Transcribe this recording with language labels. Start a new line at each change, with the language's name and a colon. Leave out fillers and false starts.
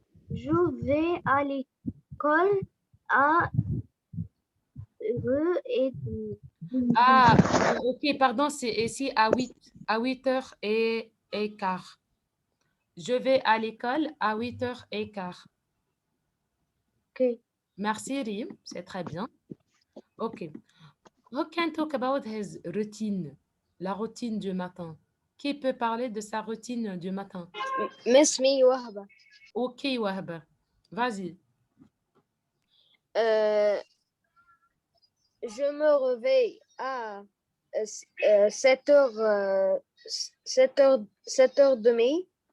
French: Je vais à l'école à 8h30. Ah, ok, pardon, c'est ici à 8h et quart. Je vais à l'école à 8h15. Ok. Merci, Rim, c'est très bien. Ok.
English: Who can talk about his routine?
French: La routine du matin. Qui peut parler de sa routine du matin?
English: Miss me Wahba.
French: Ok, Wahba. Vas-y. Je me réveille à 7h, 7h30.